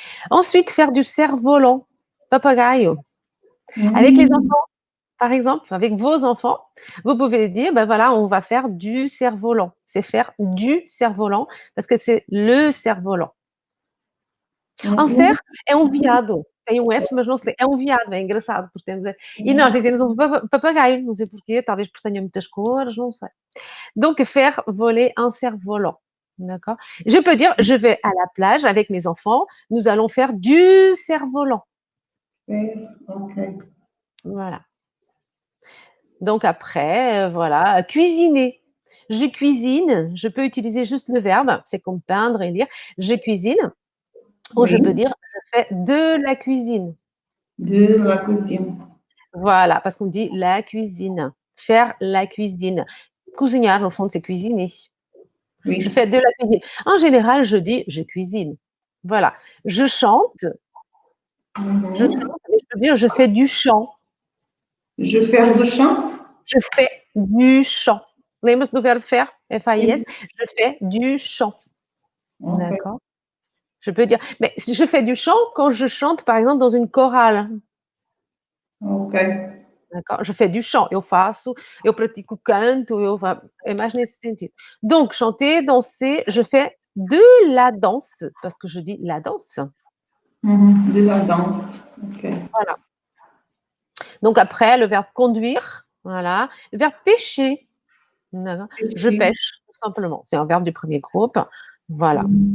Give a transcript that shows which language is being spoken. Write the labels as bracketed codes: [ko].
[fr] Ensuite, faire du cerf-volant, papagayo. Avec les enfants, par exemple, avec vos enfants, vous pouvez dire, ben voilà, on va faire du cerf-volant. C'est faire du cerf-volant parce que c'est le cerf-volant. [pt] Um cerf é um veado. Tem um F, mas não sei. É um veado, é engraçado, porque temos. E nós dizemos um papagaio, não sei porquê, talvez porque tenha muitas cores, não sei. [fr] Donc, faire voler un cerf-volant. D'accord? Je peux dire, je vais à la plage avec mes enfants, nous allons faire du cerf-volant. Ok. Voilà. Donc, après, voilà, cuisiner. Je cuisine, je peux utiliser juste le verbe, c'est comme peindre et lire. Je cuisine, ou je peux dire, je fais de la cuisine. De la cuisine. Voilà, parce qu'on dit la cuisine, faire la cuisine. Cozinhar, au fond, c'est cuisiner. Oui. Je fais de la cuisine. En général, je dis je cuisine. Voilà. Je chante. Je chante, mais je peux dire je fais du chant. Je fais du chant. Je fais du chant. [pt] Lembra-se do [fr] verbe faire, [pt] F-A-I-S? [fr] Je fais du chant. Ok. D'accord? Je peux dire, mais je fais du chant quand je chante, par exemple, dans une chorale. Ok. D'accord? Je fais du chant, [pt] eu faço, eu pratico canto, é mais nesse sentido. [fr] Donc, chanter, danser, je fais de la danse, parce que je dis la danse. De la danse. Ok. Voilà. Donc, après, le verbe conduire, voilà. Le verbe pêcher, d'accord? Je pêche, tout simplement. C'est un verbe du premier groupe. Voilà.